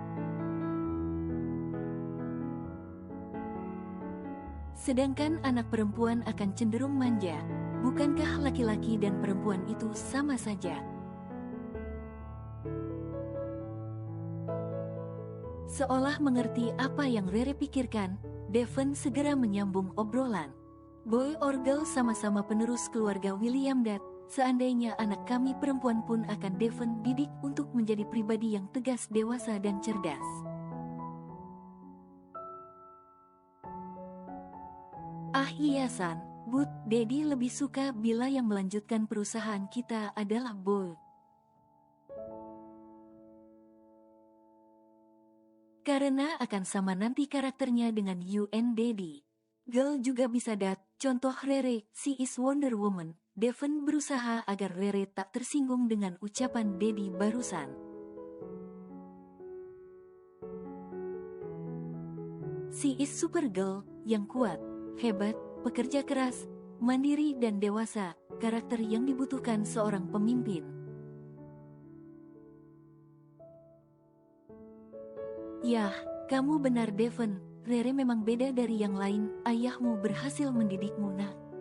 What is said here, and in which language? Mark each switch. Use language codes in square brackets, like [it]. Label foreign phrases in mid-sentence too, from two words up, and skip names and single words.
[id] Sedangkan anak perempuan akan cenderung manja. Bukankah laki-laki dan perempuan itu sama saja? Seolah mengerti apa yang Rere pikirkan, Devon segera menyambung obrolan. [en] Boy or girl [id] sama-sama penerus keluarga William Dad. Seandainya anak kami perempuan pun akan Devon didik untuk menjadi pribadi yang tegas, dewasa dan cerdas. Ah iya San, but Daddy lebih suka bila yang melanjutkan perusahaan kita adalah boy. Karena akan sama nanti karakternya dengan [en] you and Daddy. [id] Girl juga bisa Dad, contoh Rere, [en] she is Wonder Woman. [id] Devon berusaha agar Rere tak tersinggung dengan ucapan Daddy barusan. [en] She is Supergirl, [id] yang kuat, hebat, pekerja keras, mandiri dan dewasa, karakter yang dibutuhkan seorang pemimpin. Yah, kamu benar Devon, Rere memang beda dari yang lain, ayahmu berhasil mendidikmu nak.